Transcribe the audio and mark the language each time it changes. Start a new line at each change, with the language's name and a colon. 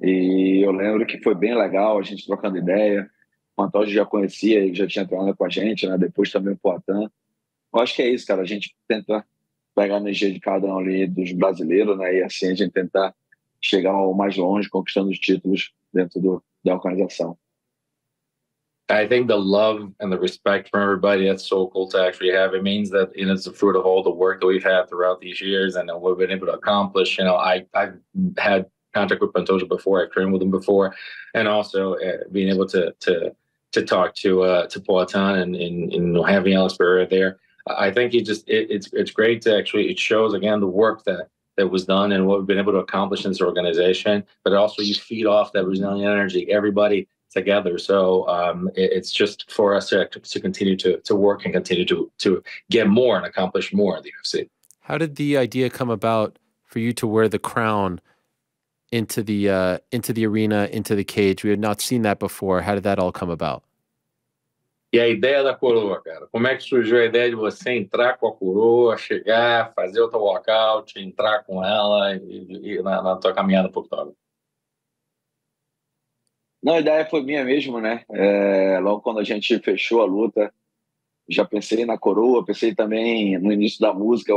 Portuguese: E eu lembro que foi bem legal a gente trocando ideia. O Pantoja já conhecia, ele já tinha treinado com a gente, né? Depois também o Poatan. Eu acho que é isso, cara. A gente tenta pegar a energia de cada um ali dos brasileiros, né? E assim a gente tentar chegar ao mais longe, conquistando os títulos dentro da organização.
English: I think the love and the respect from everybody, that's so cool to actually have. It means that it's the fruit of all the work that we've had throughout these years and what we've been able to accomplish. I've had contact with Pantoja before, I've trained with him before, and also being able to talk to Poatan and having Alex Pereira there. I think it's great to actually, it shows again the work that was done and what we've been able to accomplish in this organization, but also you feed off that Brazilian energy, everybody together. So it's just for us to continue to work and continue to get more and accomplish more in the UFC. How did the idea come about for you to wear the crown into the arena, into the cage? We had not seen that before. How did that all come about?
Portuguese: E a ideia da coroa, cara? Como é que surgiu a ideia de você entrar com a coroa, chegar, fazer o teu walkout, entrar com ela e na tua caminhada pro octógono? Não, a ideia foi minha mesmo, né? Logo quando a gente fechou a luta, já pensei na coroa, pensei também no início da música.